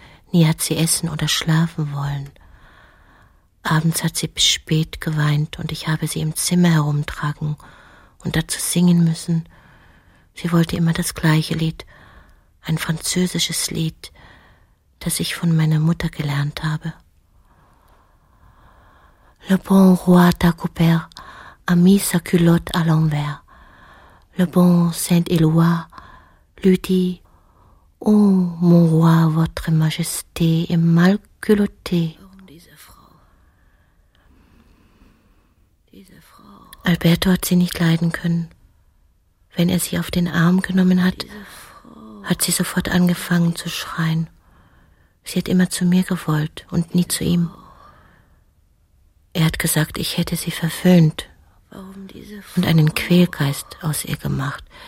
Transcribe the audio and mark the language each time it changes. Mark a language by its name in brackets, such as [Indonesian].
[German] Nie hat sie essen oder schlafen wollen. Abends hat sie bis spät geweint und ich habe sie im Zimmer herumtragen und dazu singen müssen. Sie wollte immer das gleiche Lied, ein französisches Lied, das ich von meiner Mutter gelernt habe. [French] Le bon roi t'a coupé, a mis sa culotte à l'envers. Le bon Saint-Éloi lui dit, oh mon roi, votre majesté est mal culottée. [German] Alberto hat sie nicht leiden können. Wenn er sie auf den Arm genommen hat, hat sie sofort angefangen zu schreien. Sie hat immer zu mir gewollt und nie zu ihm. Er hat gesagt, ich hätte sie verföhnt und einen Quälgeist aus ihr gemacht.